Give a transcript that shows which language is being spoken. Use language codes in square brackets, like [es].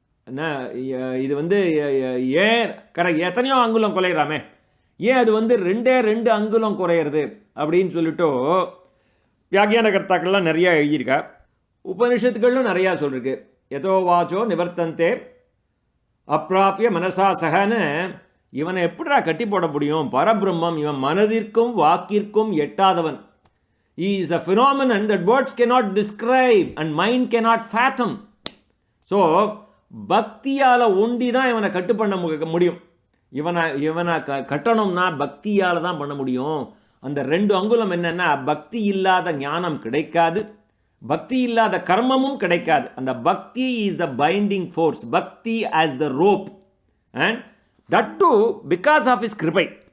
[ta] என்ன இது ஏன் எத்தனையோ அங்குலம் குறையிறாமே, ஏன் அது 2 அங்குலம் குறையிறது அப்படின்னு சொல்லிட்டு வியாக்கியான கர்த்தாக்கள்லாம் நிறையா எழுதியிருக்கா. உபனிஷத்துக்களும் நிறையா சொல்லிருக்கு. [sa] எதோ வாச்சோ நிவர்த்தந்தே அப்பிராப்பிய மனசா சகன்னு [ta] இவனை எப்படிடா கட்டி போட முடியும்? பரபிரம்மம், இவன் மனதிற்கும் வாக்கிற்கும் எட்டாதவன். [en] He is a phenomenon that words cannot describe and mind cannot fathom. [ta] So பக்தியால் ஒண்டி தான் இவனை கட்டு பண்ண முடியும். இவனை கட்டணும்னா பக்தியால் தான் பண்ண முடியும். அந்த 2 அங்குலம் என்னென்னா, பக்தி இல்லாத ஞானம் கிடைக்காது, பக்தி இல்லாத கர்மமும் கிடைக்காது. [en] அந்த bhakti is a binding force, bhakti as the rope, and that to because of is கிருபை.